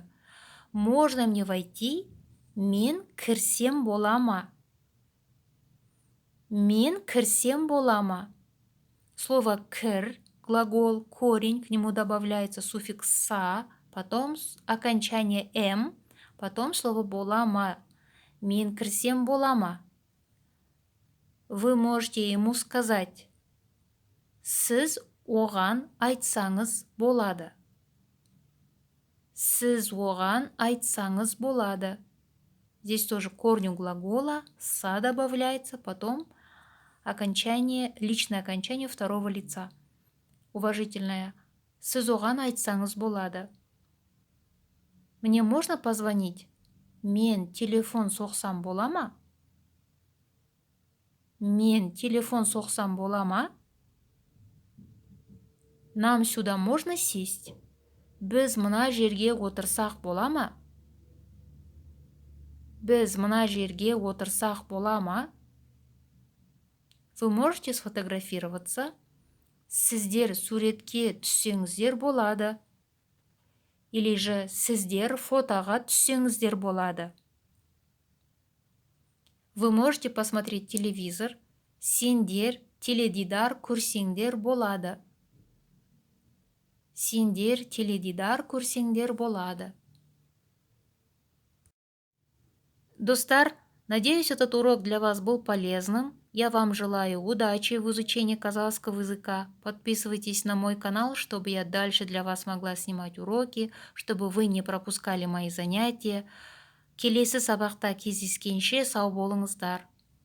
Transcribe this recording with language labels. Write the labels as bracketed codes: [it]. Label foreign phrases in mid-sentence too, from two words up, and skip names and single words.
[ru] Можно мне войти? [kk] Мен кірсем бола ма? Мен кірсем бола ма? [ru] Слово кір, глагол, корень, к нему добавляется суффикс са, потом окончание м, потом слово [kk] бола ма. Мен кірсем бола ма? [ru] Вы можете ему сказать. [kk] Сіз оған айтсаңыз болады. Сіз оған айтсаңыз болады. [ru] Здесь тоже корню глагола са добавляется, потом окончание, личное окончание второго лица. Уважительное. [kk] Сіз оған айтсаңыз болады. [ru] Мне можно позвонить? [kk] Мен телефон соқсам бола ма? Мен телефон соқсам бола ма? [ru] Нам сюда можно сесть? [kk] Біз мына жерге отырсақ бола ма? Біз мына жерге отырсақ бола ма? [ru] Вы можете сфотографироваться? [kk] Сіздер суретке түссеңіздер болады. [ru] Или же [kk] сіздер фотоға түссеңіздер болады. [ru] Вы можете посмотреть телевизор. [kk] Сендер теледидар көрсеңдер болады. Сендер теледидар көрсеңдер болады. Достар, [ru] надеюсь, этот урок для вас был полезным. Я вам желаю удачи в изучении казахского языка. Подписывайтесь на мой канал, чтобы я дальше для вас могла снимать уроки, чтобы вы не пропускали мои занятия. [kk] Келесі сабақта кездескенше сау болыңыздар.